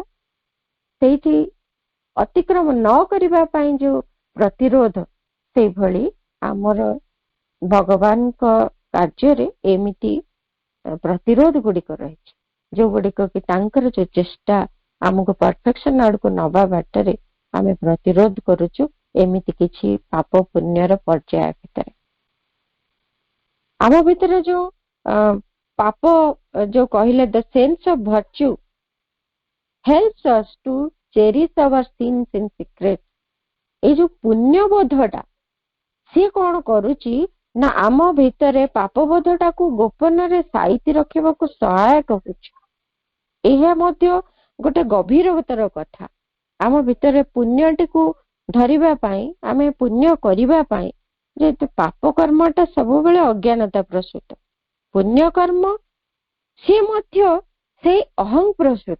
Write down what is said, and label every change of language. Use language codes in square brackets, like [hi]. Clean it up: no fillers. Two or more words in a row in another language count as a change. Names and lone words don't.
[or] ସେଇଠି ଅତିକ୍ରମ ନ କରିବା ପାଇଁ ଯୋଉ ପ୍ରତିରୋଧ, ସେଇଭଳି ଆମର ଭଗବାନଙ୍କ କାର୍ଯ୍ୟରେ ଏମିତି ପ୍ରତିରୋଧ ଗୁଡିକ ରହିଛି, ଯୋଉଗୁଡିକ କି ତାଙ୍କର ଯୋଉ ଚେଷ୍ଟା ଆମକୁ ପରଫେକ୍ସନ ଆଡକୁ ନବା ବାଟରେ ଆମେ ପ୍ରତିରୋଧ କରୁଛୁ, ଏମିତି କିଛି ପାପ ପୁଣ୍ୟର ପର୍ଯ୍ୟାୟ ଭିତରେ। ଆମ ଭିତରେ ଯୋଉ ପାପ ଯୋଉ କହିଲେ [en] the sense of virtue helps us to cherish our sins in secret, [or] ଏଇ ଯୋଉ ପୁଣ୍ୟବୋଧଟା ସିଏ କଣ କରୁଛି ନା ଆମ ଭିତରେ ପାପବୋଧଟାକୁ ଗୋପନରେ ସାଇତି ରଖିବାକୁ ସହାୟକ ହଉଛି। ଏହା ମଧ୍ୟ ଗୋଟେ ଗଭୀରତର କଥା। ଆମ ଭିତରେ ପୁଣ୍ୟଟିକୁ ଧରିବା ପାଇଁ, ଆମେ ପୁଣ୍ୟ କରିବା ପାଇଁ, ଯେହେତୁ ପାପ କର୍ମଟା ସବୁବେଳେ ଅଜ୍ଞାନତା ପ୍ରସୂତ, ପୁଣ୍ୟ କର୍ମ ସିଏ ମଧ୍ୟ ସେଇ ଅହଂ ପ୍ରସୂତ।